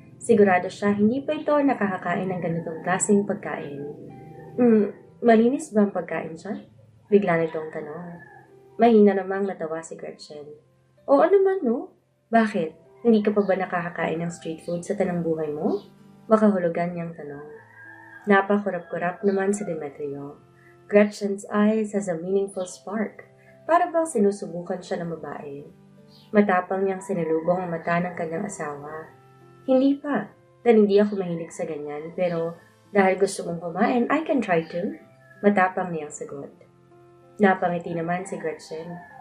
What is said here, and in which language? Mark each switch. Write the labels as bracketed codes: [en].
[tl] Sigurado siya hindi pa ito nakakakain ng ganitong klaseng pagkain. Malinis ba ang pagkain siya? Bigla nitong tanong. Mahina namang natawa si Gretchen. Oo naman no? Bakit? Hindi ka pa ba nakakakain ng street food sa tanang buhay mo? Makahulugan niyang tanong. Napakurap-kurap naman si Demetrio. [en] Gretchen's eyes has a meaningful spark. [tl] Para bang sinusubukan siya ng babae. Matapang niyang sinalubong ang mata ng kanyang asawa. Hindi pa, dahil hindi ako mahilig sa ganyan, pero dahil gusto mong kumain, [en] I can try to. [tl] Matapang niyang sagot. Napangiti naman si Gretchen.